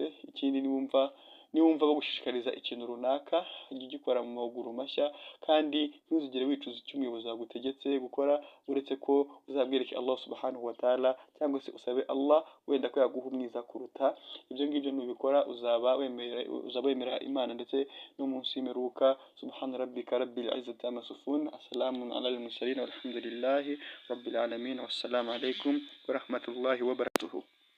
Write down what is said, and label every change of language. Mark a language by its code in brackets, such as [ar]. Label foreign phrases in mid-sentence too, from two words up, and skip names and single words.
[rw] Ikindi niwumva bagushishikariza ikintu runaka, jya ugikora mu maguru mashya, kandi ntuzigere wicuza icyo umuyobozi wagutegetse gukora, uretse ko uzabwereke Allah [ar] سبحانه وتعالى, [rw] cyangwa se usabe Allah wenda ko yaguha umwiza kuruta ibyo ngibyo. Nubikora uzaba wemera Imana ndetse n'umunsi w'imperuka. [ar] سبحان ربك رب العزة عما يصفون، والسلام على المرسلين، والحمد لله رب العالمين، والسلام عليكم ورحمة الله وبركاته.